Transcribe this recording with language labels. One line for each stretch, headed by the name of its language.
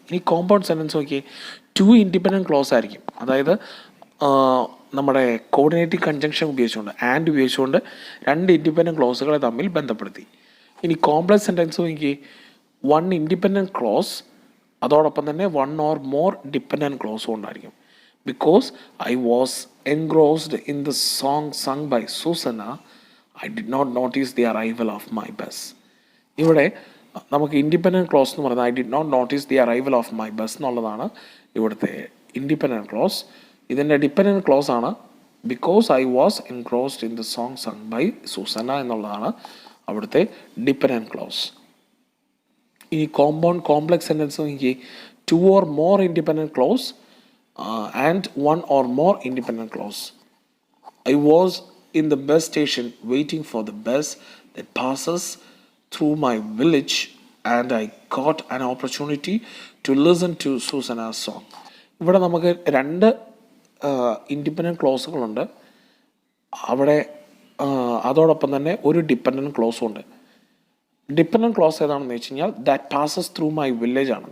Malayalam: ഇനി compound sentence നോക്കി, to independent close ആയിരിക്കും. അതായത് നമ്മുടെ കോർഡിനേറ്റിംഗ് കൺജങ്ഷൻ ഉപയോഗിച്ചുകൊണ്ട്, ആൻഡ് ഉപയോഗിച്ചുകൊണ്ട് രണ്ട് ഇൻഡിപെൻഡൻറ്റ് ക്ലോസുകളെ തമ്മിൽ ബന്ധപ്പെടുത്തി. ഇനി കോംപ്ലക്സ് സെൻറ്റൻസ് നോക്കി, വൺ ഇൻഡിപെൻഡൻറ്റ് ക്ലോസ് അതോടൊപ്പം തന്നെ വൺ ഓർ മോർ ഡിപ്പെൻഡൻറ്റ് ക്ലോസും ഉണ്ടായിരിക്കും.
English: Because I was engrossed in the song sung by Susanna, I did not notice the arrival of my bus.
Malayalam: ഇവിടെ നമുക്ക് ഇൻഡിപെൻഡൻറ്റ് ക്ലോസ് എന്ന് പറയുന്നത്
English: I did not notice the arrival of my bus
Malayalam: എന്നുള്ളതാണ് ഇവിടുത്തെ independent close. ഇതിൻ്റെ dependent close ആണ്
English: because I was engrossed in the song sung by Susanna
Malayalam: എന്നുള്ളതാണ് അവിടുത്തെ ഡിപ്പെൻഡൻറ്റ് ക്ലോസ്.
English: ഇനി compound complex sentence നോക്കി, two or more independent clause and one or more independent clause. I was in the bus station waiting for the bus that passes through my village and I got an opportunity to listen to Susanna's song.
Malayalam: ഇവിടെ നമുക്ക് രണ്ട് independent ക്ലോസുകളുണ്ട്. അവിടെ അതോടൊപ്പം തന്നെ ഒരു dependent ക്ലോസും ഉണ്ട്. Dependent close ഏതാണെന്ന് വെച്ച് കഴിഞ്ഞാൽ that passes through my village ആണ്.